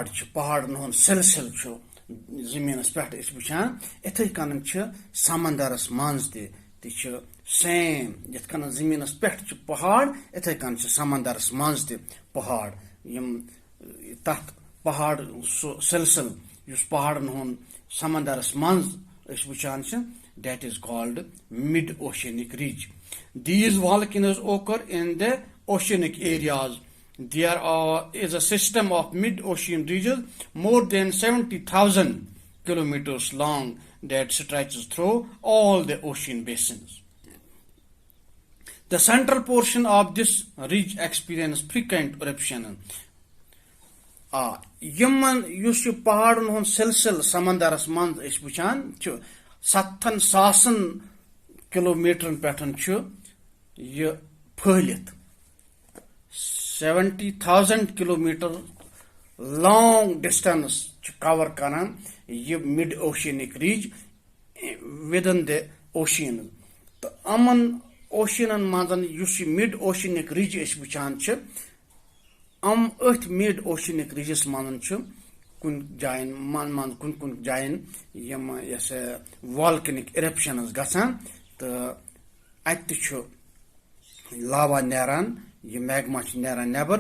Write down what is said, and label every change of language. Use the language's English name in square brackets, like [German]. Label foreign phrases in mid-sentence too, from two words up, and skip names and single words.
[Kashmiri] ہُنٛد سلسلہٕ چھُ زمینس پہ وچان اتھے کن سمندرس مز تہ سیم یت کن زمینس پہ پہاڑ اتھے کن سمندرس مز تہ پہاڑ یم تحت پہاڑ سو سلسل اس پہاڑن ہند سمندرس مز وچان [English] that is called mid-oceanic ridge. These volcanoes occur in the oceanic areas. There is a system of mid-ocean ridges more than 70,000 kilometers long that stretches through all the ocean basins. The central portion of this ridge experiences frequent eruption. [Kashmiri] یمن یس پہاڑن ہند سلسل سمندرس مز وچان 7,000 کلومیٹرن پہ یہ پھہلت 70,000 کلومیٹر [English] long distance cover [Kashmiri] کران یہ [English] mid oceanic ridge within the ocean [Kashmiri] تو امن اوشینن مزن اس [English] mid oceanic ridge [Kashmiri] وچان ات [English] mid oceanic [Kashmiri] ریجس من کن جائن کن جائن یم یس [English] volcanic eruptions [Kashmiri] گژھان تو ات لاوا نیران یہ میگما نیران نیبر